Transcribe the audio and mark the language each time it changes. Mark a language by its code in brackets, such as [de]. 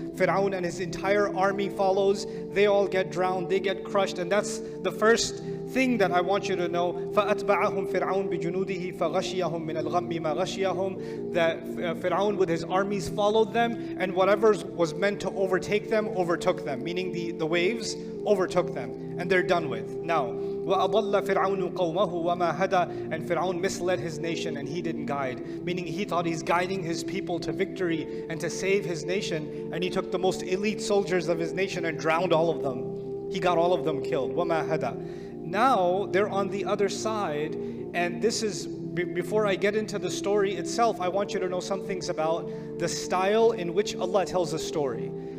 [en] Fir'aun and his entire army follows. They all get drowned, they get crushed, and that's the first thing that I want you to know. [ar] فَأَتْبَعَهُمْ فِرْعَوْنُ بِجُنُودِهِ فَغَشِيَهُمْ مِنَ الْغَمِّ مَا غَشِيَهُمْ. [en] That Fir'aun with his armies followed them, and whatever was meant to overtake them, overtook them. Meaning the waves overtook them, and they're done with. Now, [ar] وَأَضَلَّ فِرْعَوْنُ قَوْمَهُ وَمَا هَدَى. [en] And Fir'aun misled his nation, and he didn't guide. Meaning he thought he's guiding his people to victory and to save his nation, and he took the most elite soldiers of his nation and drowned all of them. He got all of them killed. [ar] وَمَا هَدَى. [en] Now they're on the other side, and this is, before I get into the story itself, I want you to know some things about the style in which Allah tells a story.